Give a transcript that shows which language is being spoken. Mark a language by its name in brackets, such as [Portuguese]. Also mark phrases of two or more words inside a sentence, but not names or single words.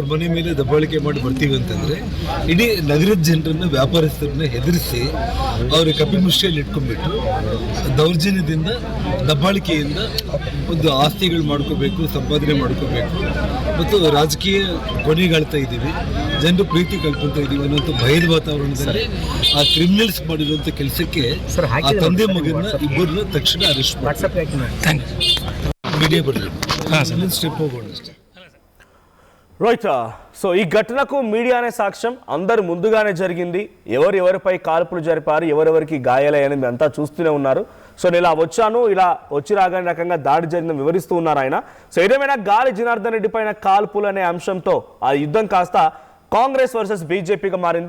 [Kannada] ಮನೆ ಮೇಲೆ ದಬ್ಬಾಳಿಕೆ ಮಾಡಿ ಬರ್ತೀವಿ ಅಂತಂದರೆ ಇಡೀ ನಗರದ ಜನರನ್ನ, ವ್ಯಾಪಾರಸ್ಥರನ್ನ ಹೆದರಿಸಿ ಅವ್ರ ಕಪಿಮುಷ್ಟಿಯಲ್ಲಿ ಇಟ್ಕೊಂಡ್ಬಿಟ್ಟು ದೌರ್ಜನ್ಯದಿಂದ, ದಬ್ಬಾಳಿಕೆಯಿಂದ ಒಂದು ಆಸ್ತಿಗಳು ಮಾಡ್ಕೋಬೇಕು, ಸಂಪಾದನೆ ಮಾಡ್ಕೋಬೇಕು ಮತ್ತು ರಾಜಕೀಯ ಕೊನೆಗಾಳ್ತಾ ಇದ್ದೀವಿ, ಜನರು ಪ್ರೀತಿ ಕಳ್ಕೊತಾ ಇದ್ದೀವಿ ಅನ್ನೋಂಥ ಭಯದ ವಾತಾವರಣದಲ್ಲಿ ಆ ಕ್ರಿಮಿನಲ್ಸ್ ಮಾಡಿರುವಂಥ ಕೆಲಸಕ್ಕೆ ಆ ತಂದೆ ಮಗನ ಇಬ್ಬರನ್ನ ತಕ್ಷಣ ಅರೆಸ್ಟ್ ಮಾಡಿ ಮೀಡಿಯಾ ಬರಲಿ. స్టెప్ ಹೋಗೋಣ ಅಷ್ಟೇ. [Telugu] రైట్. సో ఈ ఘటనకు మీడియానే సాక్ష్యం. అందరు ముందుగానే జరిగింది. ఎవరిపై కాల్పులు జరిపారు, ఎవరెవరికి గాయాలయ్యాయని అంతా చూస్తూనే ఉన్నారు. సో నేను ఇలా వచ్చాను, ఇలా వచ్చి రాగానే రకంగా దాడి జరిగిందని వివరిస్తూ ఉన్నారు ఆయన. సో ఏదేమైనా గాలి జనార్దన్ రెడ్డి పైన కాల్పులు అనే అంశంతో ఆ యుద్ధం కాస్త కాంగ్రెస్ వర్సెస్ బీజేపీగా మారింది.